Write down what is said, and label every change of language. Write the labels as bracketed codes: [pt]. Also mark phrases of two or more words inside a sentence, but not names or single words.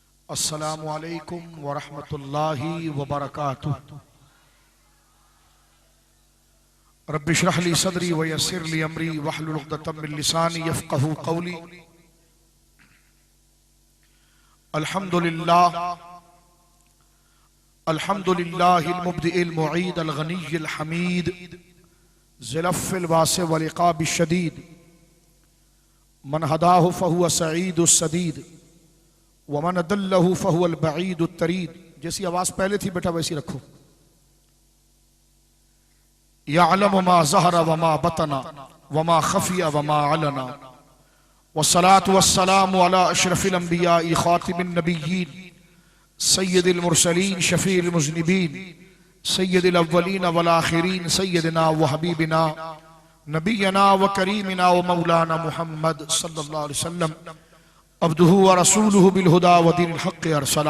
[ar] السلام عليكم ورحمة الله وبركاته. رب اشرح لي صدري ويسر لي أمري واحلل عقدة من لساني يفقهوا قولي. الحمد لله الحمد لله المبدئ المعيد الغني الحميد ذي العفو الواسع والعقاب الشديد من هداه فهو السعيد السديد ومن أضله فهو البعيد الطريد. [hi] जैसी आवाज़ पहले थी बेटा वैसी रखो। [ar] يعلم ما ظهر وما بطن وما خفي وما علن والصلاة والسلام على أشرف الأنبياء خاتم النبيين سيد المرسلين شفيع المذنبين سيد الأولين والآخرين سيدنا وحبيبنا ونبينا وكريمنا ومولانا محمد صلى الله عليه وسلم عبده ورسوله بالهدى ودين الحق أرسل.